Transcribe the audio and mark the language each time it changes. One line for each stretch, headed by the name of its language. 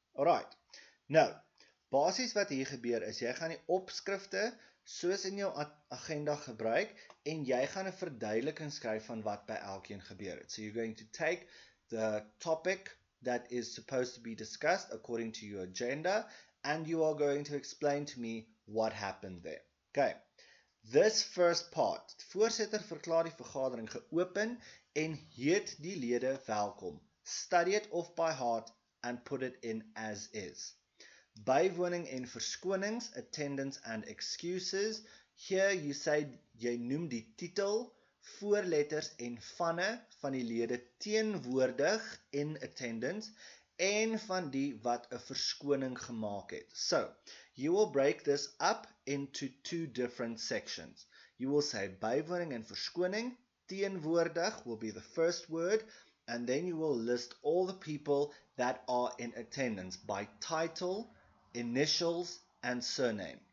English: Alright,
Afrikaans: nou, basies wat hier gebeur is, jy gaan die opskrifte soos in jou agenda gebruik en jy gaan 'n verduideliking skryf van wat by elkeen gebeur het.
English: So you're going to take the topic that is supposed to be discussed according to your agenda and you are going to explain to me what happened there. Okay. This first part,
Afrikaans: die voorsitter verklaar die vergadering geopen en heet die lede welkom.
English: Study it off by heart and put it in as is.
Afrikaans: Bywoning en verskonings,
English: attendance and excuses. Here you say,
Afrikaans: jy noem die titel, voorletters en vanne van die lede teenwoordig in attendance en van die wat 'n verskoning gemaak het.
English: So, you will break this up into two different sections. You will say
Afrikaans: bywoning en verskoning,
English: teenwoordig will be the first word, and then you will list all the people that are in attendance by title, initials, and surname.